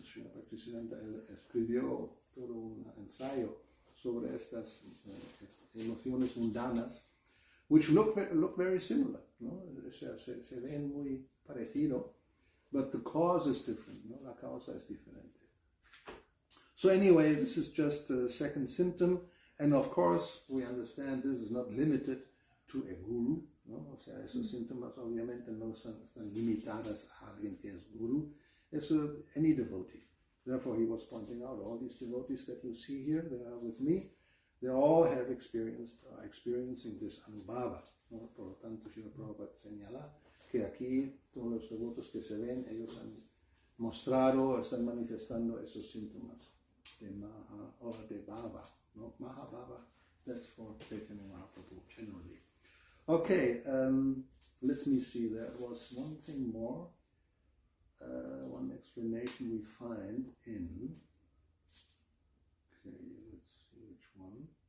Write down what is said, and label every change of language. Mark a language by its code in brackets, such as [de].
[es] Srila Bhaktisiddhanta escribió todo un ensayo sobre estas emociones mundanas, [en] which look very similar, [es] ¿no? Se ven muy parecido, [en] but the cause is different, ¿no? [es] La causa es diferente. [en] So anyway, this is just a second symptom, and of course we understand this is not limited to a guru, ¿no? [es] O sea, esos síntomas obviamente no están limitadas a alguien que es guru, es [en] any devotee. Therefore he was pointing out all these devotees that you see here, they are with me, they all have experiencing this anubhava, ¿no? [es] Por lo tanto, Srila Prabhupada señala que aquí todos los devotos que se ven, ellos han mostrado, están manifestando esos síntomas. de Maha or de Baba. [en] No, Mahabhava, that's for Chaitanya Mahaprabhu generally. Okay, let me see, there was one thing more, one explanation we find in, okay, let's see which one.